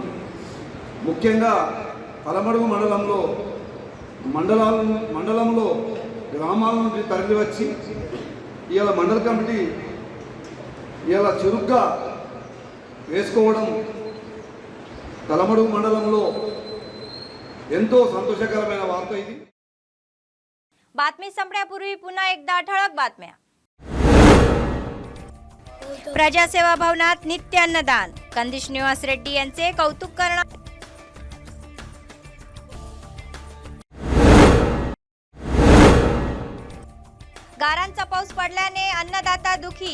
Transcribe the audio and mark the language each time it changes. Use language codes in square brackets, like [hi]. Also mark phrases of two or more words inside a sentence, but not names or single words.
[te] ముఖ్యంగా తలమడుగు మండలంలో గ్రామాల నుండి తరలి వచ్చి ఇవాళ మండల కమిటీ ఇవాళ చురుగ్గా వేసుకోవడం తలమడుగు మండలంలో ఎంతో సంతోషకరమైన వార్త ఇది. [mr] बातमी संपण्यापूर्वी पुन्हा एकदा ठळक बातम्या. प्रजासेवा भवनात नित्य अन्नदान. कंदी श्रीनिवास रेड्डी यांचे कौतुक करणार. गारांचा पाऊस पडल्याने अन्नदाता दुखी.